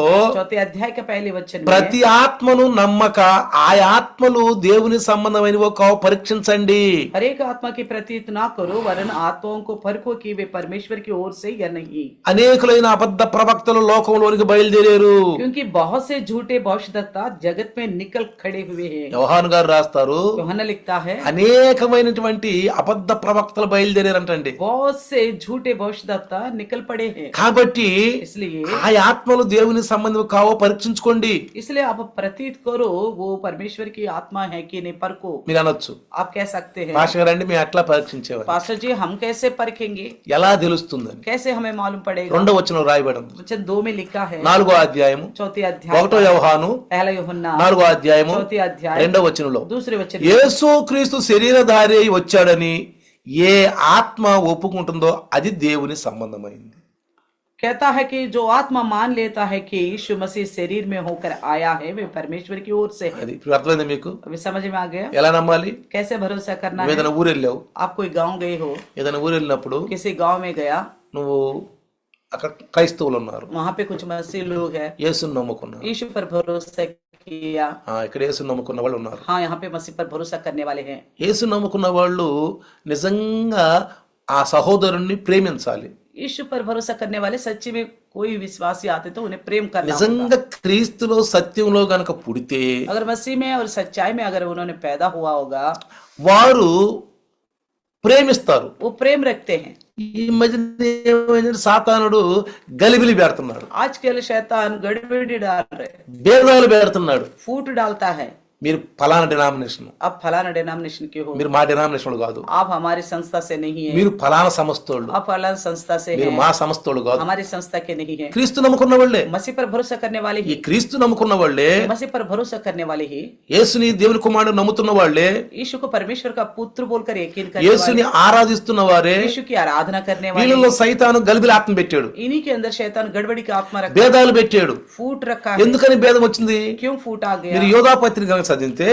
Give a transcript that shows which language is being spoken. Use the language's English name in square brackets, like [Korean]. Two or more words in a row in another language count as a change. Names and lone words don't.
[Hindi] चौथे अध्याय के पहले वचन में [Telugu] ప్రతి ఆత్మను నమ్మక ఆ ఆత్మలు దేవుని సంబంధమైనవో కావో పరీక్షించండి. [Hindi] हर एक आत्मा की प्रतीत ना करो, वरन आत्माओं को परखो कि वे परमेश्वर की ओर से या नहीं. [Telugu] అనేకులైన అబద్ధ ప్రవక్తలు లోకంలోనికి బయలుదేరారు. [Hindi] क्योंकि बहुत से झूठे भविष्यद्वक्ता जगत में निकल खड़े हुए हैं. [Telugu] యోహాను గారు రాస్తారు, [Hindi] यूहन्ना लिखता है [Telugu] అనేకమైనటువంటి అబద్ధ ప్రవక్తలు బయలుదేరారంటండి. [Hindi] बहुत से झूठे भविष्यद्वक्ता निकल पड़े हैं. [Telugu] కాబట్టి [Hindi] इसलिए [Telugu] ఆ ఆత్మలు దేవుని సంబంధం కావో పరీక్షించుకోండి. [Hindi] आप प्रतीत करो वो परमेश्वर की आत्मा है कि नहीं, परखो. [Telugu] మీరు అనొచ్చు, [Hindi] आप कह सकते हैं, [Telugu] పాస్టర్ గారు అండి మేము అట్లా పరీక్షించేవారు, [Hindi] पास्टर जी हम कैसे परखेंगे, [Telugu] ఎలా తెలుస్తుందని. [Hindi] कैसे हमें मालूम पड़ेगा. [Telugu] 2వ వచనం రాయబడింది. [Hindi] वचन 2 में लिखा है, [Telugu] 4వ అధ్యాయము [Hindi] चौथे अध्याय [Telugu] 1వ యోహాను [Hindi] पहला यूहन्ना [Telugu] 4వ అధ్యాయము [Hindi] चौथे अध्याय [Telugu] 2వ వచనంలో, [Hindi] दूसरे वचन में [Telugu] యేసు క్రీస్తు శరీరధారి అయి వచ్చాడని ఏ ఆత్మ ఒప్పుకుంటుందో అది దేవుని సంబంధమైంది. [Hindi] कहता है कि जो आत्मा मान लेता है कि यीशु मसीह शरीर में होकर आया है वे परमेश्वर की ओर से है. [Telugu] అది ఇప్పుడు అర్థమైంది మీకు? [Hindi] अभी समझ में आ गया [Telugu] ఎలా నమ్మాలి? [Hindi] कैसे भरोसा करना [Telugu] నువ్వు [Hindi] है. [Telugu] ఏదైనా ఊరు వెళ్ళావు, [Hindi] आप कोई गांव गए हो, [Telugu] ఏదైనా ఊరు వెళ్ళినప్పుడు [Hindi] किसी गांव में गया, [Telugu] నువ్వు అక్కడ క్రైస్తవులు ఉన్నారు, [Hindi] वहां पे कुछ मसीह लोग हैं, [Telugu] యేసుని నమ్ముకున్నారు. [Hindi] यीशु पर भरोसा किया. [Telugu] ఇక్కడ యేసుని నమ్ముకున్న వాళ్ళు ఉన్నారు. [Hindi] हाँ, यहाँ पे मसीह पर भरोसा करने वाले हैं. [Telugu] యేసుని నమ్ముకున్న వాళ్ళు నిజంగా ఆ సహోదరుణ్ణి ప్రేమించాలి. [Hindi] यीशु पर भरोसा करने वाले सच्ची में कोई विश्वासी आते तो उन्हें प्रेम करना होगा. [Telugu] నిజంగా క్రీస్తులో సత్యంలో గనక పుడితే [Hindi] अगर मसीह में और सच्चाई में अगर उन्होंने पैदा हुआ होगा [Telugu] వారు ప్రేమిస్తారు. [Hindi] वो प्रेम रखते हैं. [Telugu] ఈ మధ్య సాతానుడు గలిబిలి పెడుతున్నాడు, [Hindi] आजकल शैतान गड़बड़ी डाल रहे, [Telugu] భేదాలు పెడుతున్నాడు. [Hindi] फूट डालता है. [Telugu] మీరు ఫలానా డినామినేషన్, [Hindi] आप फलाना डिनोमिनेशन के हो, [Telugu] మీరు మా డినామినేషన్ కాదు, [Hindi] आप हमारी संस्था से नहीं है, [Telugu] మీరు ఫలానా సంస్థోళ్ళు, [Hindi] आप फलाना संस्था से [Telugu] మీరు [Hindi] हैं, [Telugu] మా సంస్థోళ్ళు కాదు. [Hindi] हमारी संस्था के नहीं है. [Telugu] క్రీస్తు నమ్ముకున్న వాళ్ళే, [Hindi] मसीह पर भरोसा करने वाले [Telugu] ఈ [Hindi] ही, [Telugu] క్రీస్తు నమ్ముకున్న వాళ్ళే, [Hindi] मसीह पर भरोसा करने वाले ही, [Telugu] యేసుని దేవుని కుమారుడు నమ్ముతున్న వాళ్ళే, [Hindi] यीशु को परमेश्वर का पुत्र बोलकर यकीन करने [Telugu] యేసుని [Hindi] वाले, [Telugu] ఆరాధిస్తున్న వారే. [Hindi] यीशु की आराधना करने वाले. [Telugu] వీళ్ళలో సైతాను గలిబిలి ఆత్మ పెట్టాడు, [Hindi] इन्हीं के अंदर शैतान गड़बड़ी का आत्मा रखा, [Telugu] భేదాలు పెట్టాడు. [Hindi] फूट रखा है. [Telugu] ఎందుకని భేదం వచ్చింది? [Hindi] क्यों फूट आ [Telugu] మీరు [Hindi] गया? [Telugu] యోధా పత్రిక చదివితే